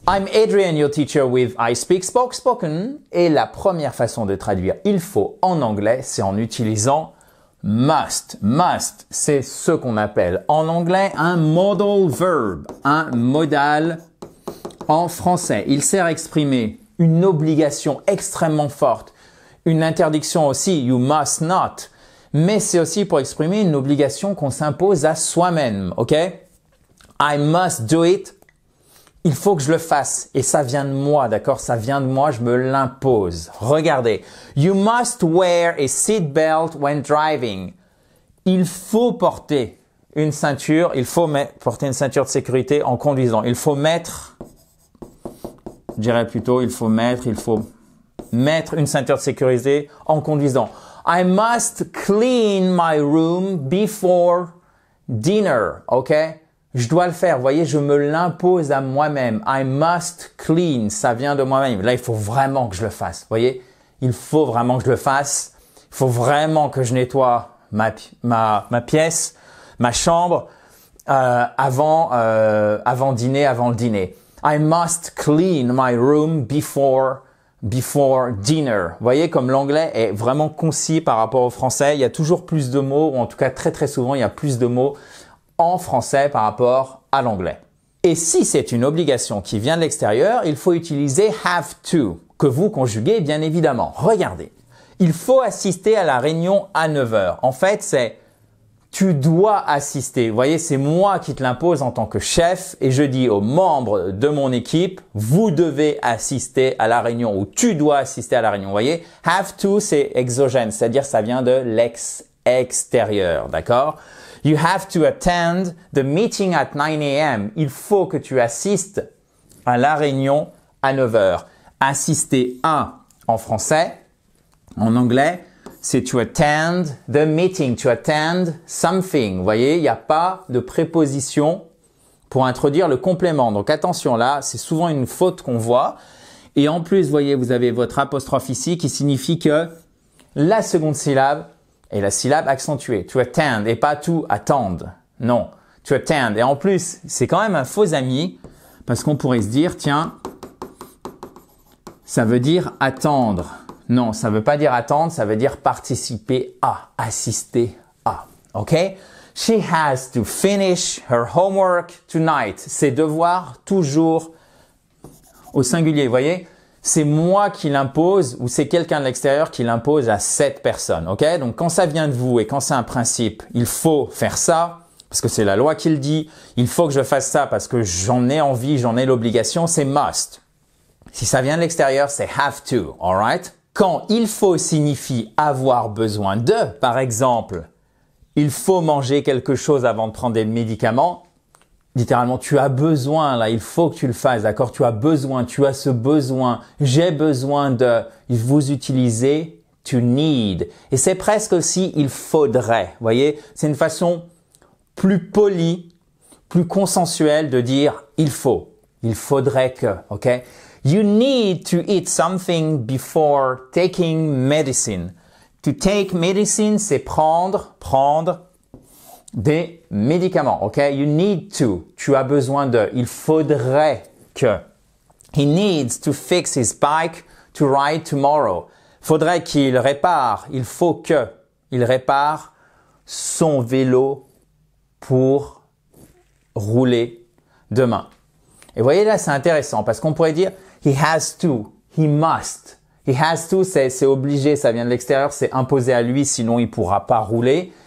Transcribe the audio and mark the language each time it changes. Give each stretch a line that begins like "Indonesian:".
English: I'm Adrian, your teacher with I Speak Spoken.
French: Et la première façon de traduire il faut en anglais, c'est en utilisant must. Must, c'est ce qu'on appelle en anglais un modal verb, un modal en français. Il sert à exprimer une obligation extrêmement forte, une interdiction aussi,
English: you must not.
French: Mais c'est aussi pour exprimer une obligation qu'on s'impose à soi-même, ok?
English: I must do it.
French: Il faut que je le fasse. Et ça vient de moi, d'accord? Ça vient de moi, je me l'impose. Regardez.
English: You must wear a seat belt when driving.
French: Il faut porter une ceinture. Il faut porter une ceinture de sécurité en conduisant. Il faut mettre, je dirais plutôt, il faut mettre une ceinture de sécurité en conduisant.
English: I must clean my room before dinner, ok?
French: Je dois le faire, vous voyez, je me l'impose à moi-même.
English: I must clean,
French: ça vient de moi-même. Là, il faut vraiment que je le fasse, vous voyez? Il faut vraiment que je le fasse. Il faut vraiment que je nettoie ma pièce, ma chambre, avant le dîner.
English: I must clean my room before dinner.
French: Vous voyez, comme l'anglais est vraiment concis par rapport au français, il y a toujours plus de mots, ou en tout cas très très souvent, il y a plus de mots en français par rapport à l'anglais. Et si c'est une obligation qui vient de l'extérieur, il faut utiliser have to, que vous conjuguez bien évidemment. Regardez, il faut assister à la réunion à 9 heures. En fait, c'est tu dois assister. Vous voyez, c'est moi qui te l'impose en tant que chef et je dis aux membres de mon équipe, vous devez assister à la réunion ou tu dois assister à la réunion. Vous voyez, have to, c'est exogène, c'est-à-dire ça vient de l'extérieur, d'accord?
English: You have to attend the meeting at 9 a.m.
French: Il faut que tu assistes à la réunion à 9 heures. Assister à en français, en anglais, c'est
English: to attend the meeting, to attend something.
French: Vous voyez, il n'y a pas de préposition pour introduire le complément. Donc attention là, c'est souvent une faute qu'on voit. Et en plus, vous voyez, vous avez votre apostrophe ici qui signifie que la seconde syllabe est la syllabe accentuée.
English: To attend
French: et pas to attendre. Non, to attend. Et en plus, c'est quand même un faux ami parce qu'on pourrait se dire, tiens, ça veut dire attendre. Non, ça veut pas dire attendre, ça veut dire participer à, assister à. OK?
English: She has to finish her homework tonight.
French: Ses devoirs toujours au singulier, vous voyez? C'est moi qui l'impose ou c'est quelqu'un de l'extérieur qui l'impose à cette personne. OK? Donc quand ça vient de vous et quand c'est un principe, il faut faire ça parce que c'est la loi qui le dit. Il faut que je fasse ça parce que j'en ai envie, j'en ai l'obligation, c'est must. Si ça vient de l'extérieur, c'est have to.
English: All right?
French: Quand il faut signifie avoir besoin de, par exemple, il faut manger quelque chose avant de prendre des médicaments. Littéralement, tu as besoin, là, il faut que tu le fasses, d'accord? Tu as besoin, tu as ce besoin, j'ai besoin de, vous utilisez to need. Et c'est presque aussi il faudrait, vous voyez? C'est une façon plus polie, plus consensuelle de dire il faut, il faudrait que, ok?
English: You need to eat something before taking medicine. To take medicine,
French: c'est prendre des médicaments, ok?
English: You need to.
French: Tu as besoin de. Il faudrait que.
English: He needs to fix his bike to ride tomorrow.
French: Faudrait qu'il répare. Il faut que. Il répare son vélo pour rouler demain. Et vous voyez là, c'est intéressant parce qu'on pourrait dire
English: he has to, he must. He has to,
French: c'est obligé, ça vient de l'extérieur, c'est imposé à lui, sinon il pourra pas rouler.